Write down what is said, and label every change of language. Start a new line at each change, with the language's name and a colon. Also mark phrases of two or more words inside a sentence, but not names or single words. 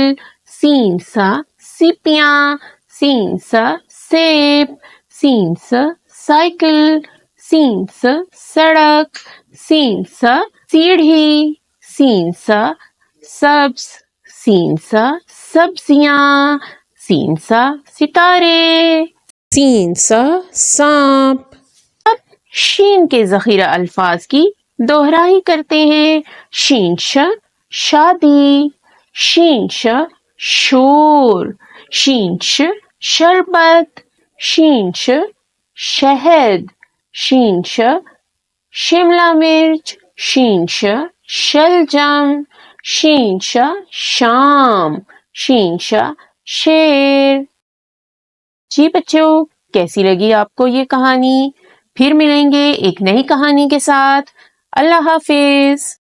Urdu: سین سا سیپیاں، سین سا سیب، سین سا سائیکل، سین سا سڑک، سین سا سیڑھی، سین سا سبز، سین سا سبزیاں، سین سا ستارے، سین سا سانپ۔ اب شین کے ذخیرہ الفاظ کی دوہرائی کرتے ہیں. شین ش شادی، شین ش شور، شین ش شربت، شین ش شہد، شین ش شملہ مرچ، شین ش شلجم، شین ش شام، شین ش شیر. جی بچوں، کیسی لگی آپ کو یہ کہانی؟ پھر ملیں گے ایک نئی کہانی کے ساتھ. اللہ حافظ.